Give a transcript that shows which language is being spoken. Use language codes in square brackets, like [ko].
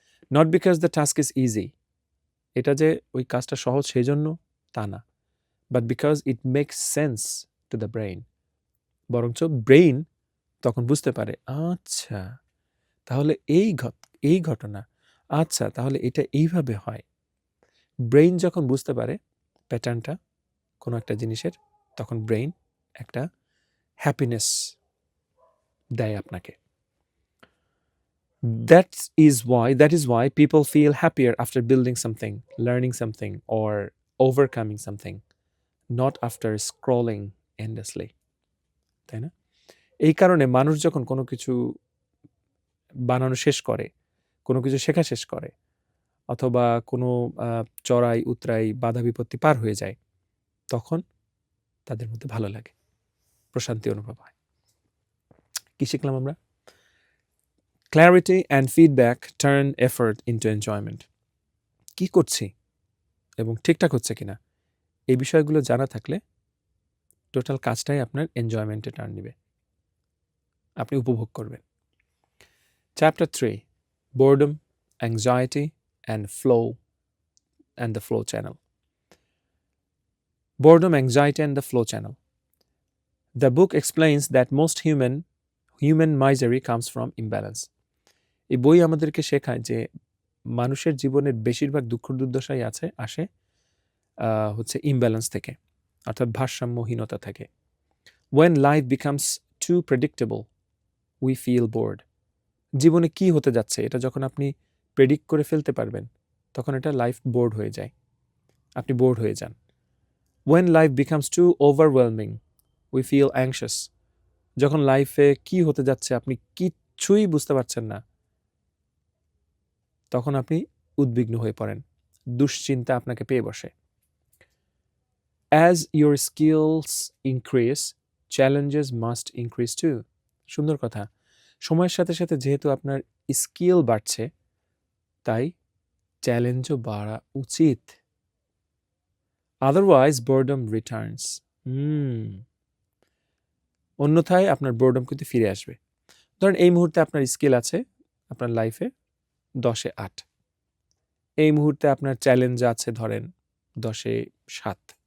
[en] not because the task is easy, [bn] এটা যে ওই কাজটা সহজ সেই জন্য তা না, [en] but because it makes sense to the brain, [bn] বরঞ্চ ব্রেইন তখন বুঝতে পারে, আচ্ছা তাহলে এই ঘটনা, আচ্ছা তাহলে এটা এইভাবে হয়। ব্রেইন যখন বুঝতে পারে প্যাটার্নটা কোনো একটা জিনিসের, তখন ব্রেইন একটা হ্যাপিনেস দেয় আপনাকে। [en] That is why people feel happier after building something, learning something, or overcoming something, not after scrolling endlessly. [bn] তাই না? এই কারণে মানুষ যখন কোনো কিছু বানানো শেষ করে, কোনো কিছু শেখা শেষ করে, অথবা কোনো চড়াই উতরাই বাধা বিপত্তি পার হয়ে যায়, তখন তাদের মধ্যে ভালো লাগে, প্রশান্তি অনুভব হয়। কি শিখলাম আমরা? [en] Clarity and feedback turn effort into enjoyment. [bn] কি করছি এবং ঠিকঠাক হচ্ছে কিনা, এই বিষয়গুলো জানা থাকলে টোটাল কাজটাই আপনার এনজয়মেন্টে টার্ন নিবে, আপনি উপভোগ করবেন। [en] Chapter 3, boredom, anxiety and the flow channel. Boredom, anxiety and the flow channel. The book explains that most human misery comes from imbalance. [bn] এই বই আমাদেরকে শেখায় যে মানুষের জীবনের বেশিরভাগ দুঃখ দুর্দশাই আসে হচ্ছে ইমব্যালেন্স থেকে, অর্থাৎ ভারসাম্যহীনতা থেকে। [en] When life becomes too predictable, we feel bored. [bn] জীবনে কি হতে যাচ্ছে এটা যখন আপনি প্রেডিক্ট করে ফেলতে পারবেন, তখন এটা লাইফ বোর্ড হয়ে যায়, আপনি বোর্ড হয়ে যান। [en] When life becomes too overwhelming, we feel anxious. [bn] যখন লাইফে কি হতে যাচ্ছে আপনি কিচ্ছুই বুঝতে পারছেন না, তখন আপনি উদ্বিগ্ন হয়ে পড়েন, দুশ্চিন্তা আপনাকে পেয়ে বসে। [en] As your skills increase, challenges must increase too. [bn] সুন্দর কথা। সময়ের সাথে সাথে যেহেতু আপনার স্কিল বাড়ছে, তাই চ্যালেঞ্জও বাড়া উচিত। [en] Otherwise, boredom returns. [bn] অন্যথায় আপনার বোর্ডম কিন্তু ফিরে আসবে। ধরেন এই মুহূর্তে আপনার স্কিল আছে আপনার লাইফে 10-এ 8, এই মুহূর্তে আপনার চ্যালেঞ্জ আছে ধরেন 10-এ 7।